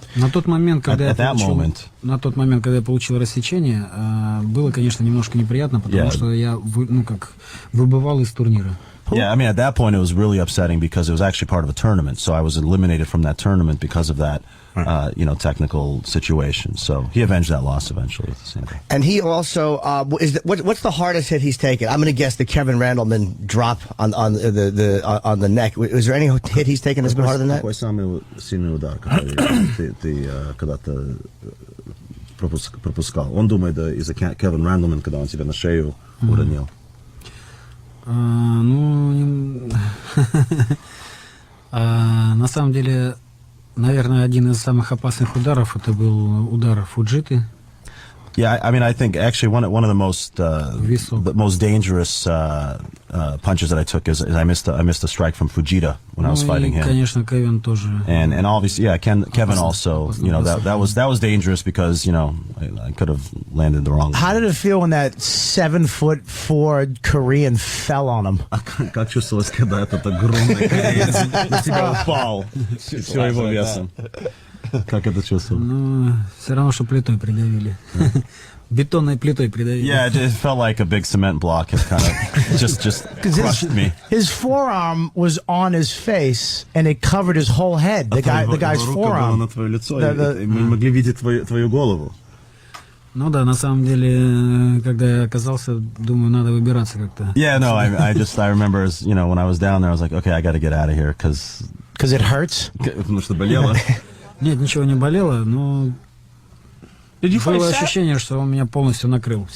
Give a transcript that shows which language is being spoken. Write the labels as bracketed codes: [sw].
[ru] На тот момент, когда [en] at [ru] я получил рассечение, было, конечно, немножко неприятно, потому что я выбывал из турнира. [en] Yeah, I mean, at that point, it was really upsetting because it was actually part of a tournament. So I was eliminated from that tournament because of that, technical situation. So he avenged that loss eventually at the same time. And he also what's the hardest hit he's taken? I'm going to guess the Kevin Randleman drop on the neck. Was there any hit he's taken that's been harder than that? [ru] Какой самый сильный удар, который ты когда-то пропускал? Он думает, да, из-за Кевин Рэндлман, когда он тебя на шею уронил. На самом деле, наверное, один из самых опасных ударов это был удар Фуджиты. [en] Yeah, I mean, I think actually one of the most dangerous punches that I took is I missed a strike from Fujita when I was fighting him. [ru] Конечно, Кевин тоже. [en] And obviously, yeah, Kevin also, that was dangerous because I could have landed the wrong. How did it feel when that 7'4" Korean fell on him? [ru] Как чувствовалось, когда этот огромный кореец на тебя упал всё его весом? Как это чувствовал? Ну, все равно, что плитой придавили. Бетонной плитой придавили. [en] Yeah, it felt like a big cement block had kind of just crushed me. His forearm was on his face, and it covered his whole head. The guy's forearm. [ru] На твое лицо, и мы могли видеть твою голову. Ну да, на самом деле, когда я оказался, думаю, надо выбираться как-то. [en] Yeah, no, I remember, when I was down there, I was like, okay, I got to get out of here because it hurts. [ru] Потому что болело. Нет, ничего не болело, но было [en] fight [ru] ощущение, что он меня полностью накрыл.